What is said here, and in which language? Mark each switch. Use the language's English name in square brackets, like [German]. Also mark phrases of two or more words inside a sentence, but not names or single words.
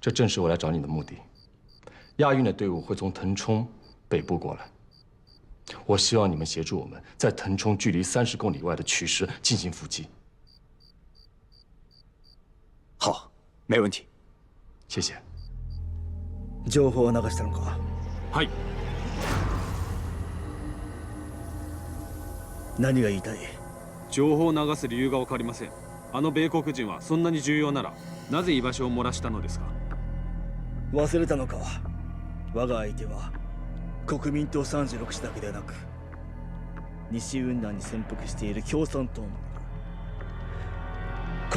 [Chinese] 这正是我来找你的目的。亚运的队伍会从腾冲北部过来，我希望你们协助我们在腾冲距离30公里外的曲石进行伏击。好，没问题。谢谢。 [Japanese] 情報を流したのか。はい。何が言いたい？情報を流す理由が分かりません。あの米国人はそんなに重要ならなぜ居場所を漏らしたのですか？忘れたのか。我が相手は国民党36氏だけでなく西雲南に潜伏している共産党もいる。